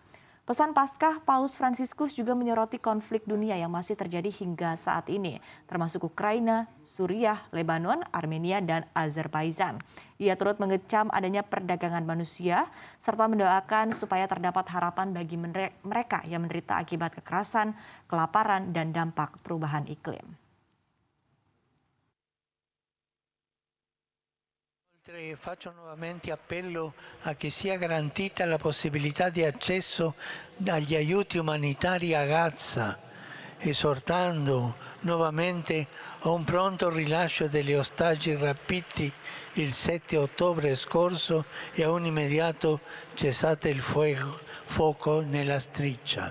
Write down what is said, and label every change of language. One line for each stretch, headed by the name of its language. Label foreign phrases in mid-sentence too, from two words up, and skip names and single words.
Indonesian: Pesan Paskah Paus Fransiskus juga menyoroti konflik dunia yang masih terjadi hingga saat ini, termasuk Ukraina, Suriah, Lebanon, Armenia, dan Azerbaijan. Ia turut mengecam adanya perdagangan manusia, serta mendoakan supaya terdapat harapan bagi mereka yang menderita akibat kekerasan, kelaparan, dan dampak perubahan iklim.
Italian: Faccio nuovamente appello a che sia garantita la possibilità di accesso agli aiuti umanitari a Gaza, esortando nuovamente a un pronto rilascio degli ostaggi rapiti il 7 ottobre scorso e a un immediato cessate il fuoco nella striscia.